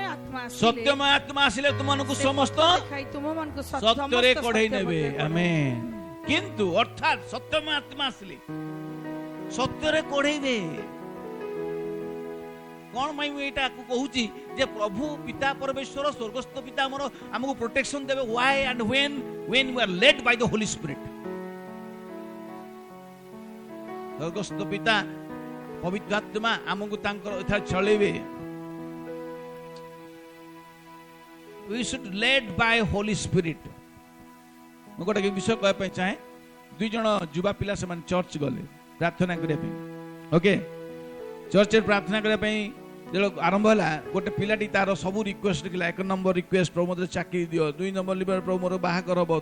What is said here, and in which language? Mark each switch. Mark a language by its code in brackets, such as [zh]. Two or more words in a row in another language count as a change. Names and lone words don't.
[or] ଆତ୍ମା ଆସିଲେ ତୁମମାନଙ୍କୁ ସମସ୍ତ ସତ୍ୟରେ କଢେଇ ନେବେ। ଆମେନ୍। କିନ୍ତୁ ଅର୍ଥାତ୍ ସତ୍ୟମୟ ଆତ୍ମା ଆସିଲେ ସତ୍ୟରେ କଢେଇବେ। କଣ ପାଇଁ ମୁଁ ଏଇଟା କହୁଛି ଯେ ପ୍ରଭୁ ପିତା ପରମେଶ୍ୱର ସ୍ୱର୍ଗସ୍ଥ ପିତା ଆମର ଆମକୁ ପ୍ରୋଟେକ୍ସନ ଦେବେ। [en] why and when we are led by the holy spirit। [or] ସ୍ୱର୍ଗସ୍ଥ ପିତା ପବିତ୍ର ଆତ୍ମା ଆମକୁ ତାଙ୍କର ଏଥର ଚଳେଇବେ। [en] we should led by holy spirit। [or] ମୁଁ ଗୋଟେ ବିଷୟ କହିବା ପାଇଁ ଚାହେଁ। 2 ଜଣ ଯୁବା ପିଲା ସେମାନେ ଚର୍ଚ୍ଚ ଗଲେ ପ୍ରାର୍ଥନା କରିବା ପାଇଁ। ଓକେ, ଚର୍ଚ୍ଚରେ ପ୍ରାର୍ଥନା କରିବା ପାଇଁ ଯେତେବେଳେ ଆରମ୍ଭ ହେଲା, ଗୋଟେ ପିଲାଟି ତାର ସବୁ ରିକ୍ୱେଷ୍ଟ ଥିଲା। 1 ନମ୍ବର ରିକ୍ୱେଷ୍ଟ, ପ୍ରଭୁ ମୋତେ ଚାକିରି ଦିଅ। 2 ନମ୍ବର ଲିବର, ପ୍ରଭୁ ମୋର ବାହାଘର ହବ।